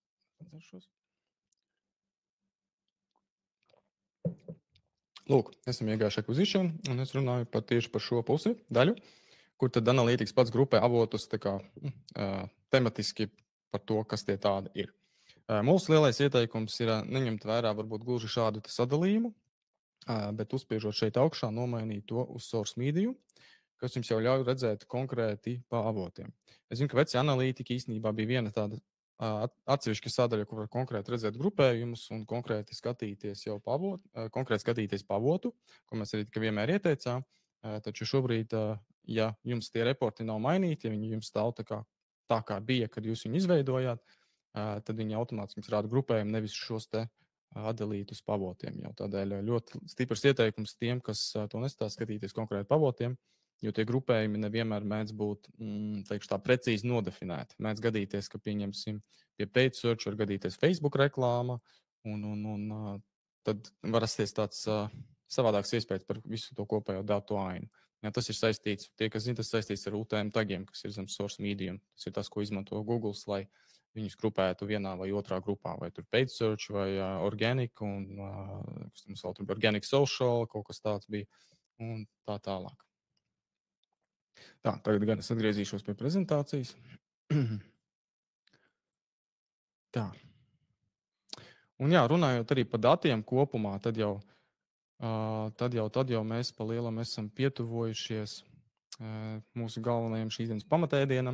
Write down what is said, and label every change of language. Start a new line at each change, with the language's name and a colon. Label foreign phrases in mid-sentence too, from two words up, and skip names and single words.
Latvian: Lūk, esam iegājuši acquisition, un es runāju tieši par šo pusi daļu, kur tad Analytics pats grupē avotus tā kā tematiski par to, kas tie tādi ir. Mūsu lielais ieteikums ir neņemt vērā varbūt gluži šādu sadalījumu, bet uzspiežot šeit augšā, nomainīt to uz
English: source medium,
Latvian: kas jums jau ļauj redzēt konkrēti pa avotiem. Es zinu, ka veci analītika īstenībā bija viena tāda atsevišķa sadaļa, kur var konkrēti redzēt grupējumus un konkrēti skatīties jau pa avotu, ko mēs arī vienmēr ieteicām. Taču šobrīd, ja jums tie reporti nav mainīti, ja viņi jums stāv tā kā bija, kad jūs viņu izveidojāt, tad viņi automātiski rāda grupējumu, nevis šos te atdalītus pavotiem. Jau tādēļ ļoti stiprs ieteikums tiem, kas to nestās skatīties konkrēti pavotiem, jo tie grupējumi nevienmēr mēdz būt tā precīzi nodefinēti. Mēdz gadīties, ka pieņemsim pie
English: paid search
Latvian: var gadīties Facebook reklāma, un tad var rasties tāds savādāks iespējas par visu to kopējo datu ainu. Ja, tas ir saistīts, tie, kas zina, tas saistīts ar UTM tagiem, kas ir zem
English: source medium.
Latvian: Tas ir tas, ko izmanto Google, lai viņus grupētu vienā vai otrā grupā, vai tur
English: paid search,
Latvian: vai organic, un kas mums vēl tur bija
English: organic social,
Latvian: kaut kas tāds bija, un tā tālāk. Tā, tagad gan es atgriezīšos pie prezentācijas. Tā. Un jā, runājot arī par datiem kopumā, tad jau mēs pa lielam esam pietuvojušies mūsu galvenajam šīs dienas pamatēdienam.